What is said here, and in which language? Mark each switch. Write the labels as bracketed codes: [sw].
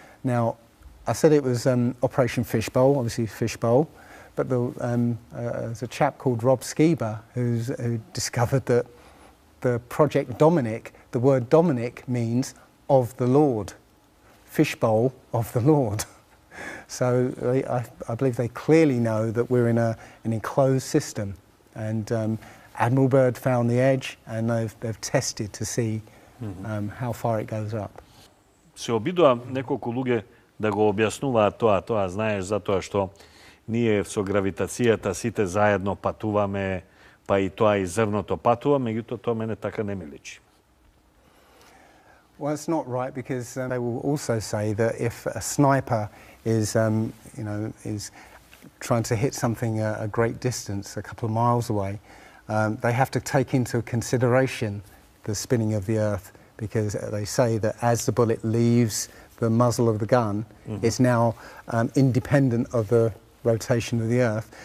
[en] Now, I said it was Operation Fishbowl, obviously Fishbowl, but there's a chap called Rob Skiba who discovered that the Project Dominic, the word Dominic means of the Lord, Fishbowl of the Lord. So I believe they clearly know that we're in an enclosed system, and Admiral Byrd found the edge, and they've tested to see how far it goes up. [mk] Се обидува неколку луѓе да го објаснуваат тоа, знаеш, затоа што ние со гравитацијата сите заедно патуваме, па и тоа и зрното патува, меѓутоа тоа мене така не ми личи. [en] Well, it's not right, because they will also say that if a sniper is, is trying to hit something a great distance, a couple of miles away, they have to take into consideration the spinning of the Earth, because they say that as the bullet leaves the muzzle of the gun, it's now independent of the rotation of the Earth.